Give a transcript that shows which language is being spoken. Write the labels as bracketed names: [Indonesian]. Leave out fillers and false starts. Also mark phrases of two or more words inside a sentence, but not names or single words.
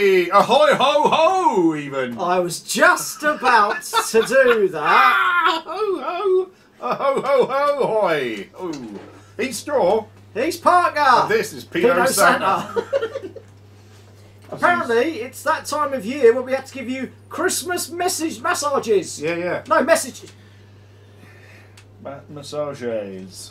[English] ahoy ho ho even. I was just about to do that. Ho ho, ho ho ho hoy. Ooh. Eat straw. He's Parker. And this is Pino Santa. Apparently, it's that time of year where we have to give you Christmas massages. Yeah. No, messages. Massages.